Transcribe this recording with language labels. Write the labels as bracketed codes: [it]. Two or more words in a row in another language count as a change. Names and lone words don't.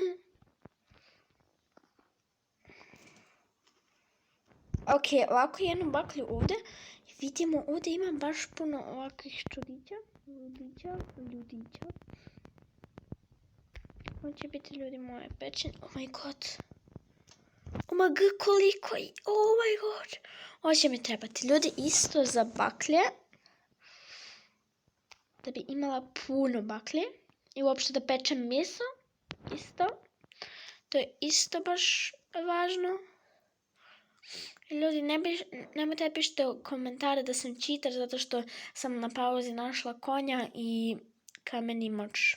[bs] Ok, ovako jednu baklju ovdje. Vidimo, ovdje imam baš puno ovakvih čudića. Ljudića. Ovo će biti ljudi moje pečenje. [en] Oh my god. Oh my god, [bs] koliko je. [en] Oh my god. [bs] Ovo će mi trebati ljudi isto za baklje. Da bi imala puno baklje. I uopšte da pečem meso. Isto. To je isto baš važno. Ljudi, nemojte pišite u komentare da sam cheater zato što sam na pauzi našla konja i kameni mač.